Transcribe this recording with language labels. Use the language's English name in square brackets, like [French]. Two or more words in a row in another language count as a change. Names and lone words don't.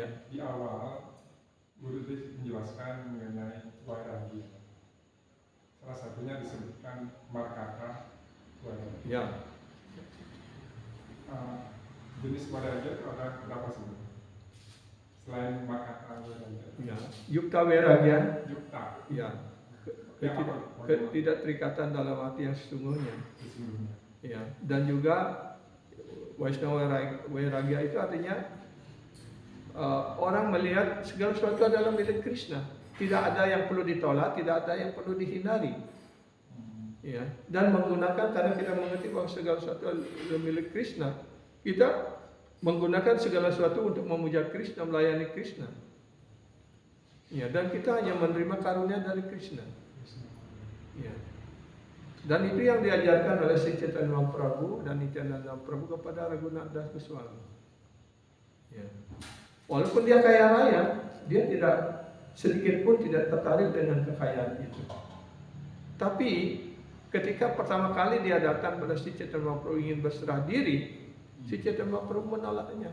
[Indonesian] Di awal Guru menjelaskan mengenai vairagya. Salah satunya disebutkan markata vairagya. Ya. Jenis vairagya itu ada berapa sebenarnya? Selain markata vairagya. Ya. Yukta vairagya. Yukta. Ya. Tidak terikatan dalam arti yang sesungguhnya. Ya, dan juga Vaishnava Vairagya itu artinya orang melihat segala sesuatu adalah milik Krishna. Tidak ada yang perlu ditolak, tidak ada yang perlu dihindari. Ya, dan menggunakan, karena kita mengerti bahwa segala sesuatu adalah milik Krishna, kita menggunakan segala sesuatu untuk memuja Krishna, melayani Krishna. Ya, dan kita hanya menerima karunia dari Krishna. Ya. Dan itu yang diajarkan oleh Sri Chaitanya Mahaprabhu dan Nityananda Prabhu kepada Raghunath Das Goswami. Ya. Walaupun dia kaya raya, dia tidak sedikit pun tidak tertarik dengan kekayaan itu. Tapi ketika pertama kali dia datang pada Sri Chaitanya Mahaprabhu ingin berserah diri, Sri Chaitanya Mahaprabhu menolaknya.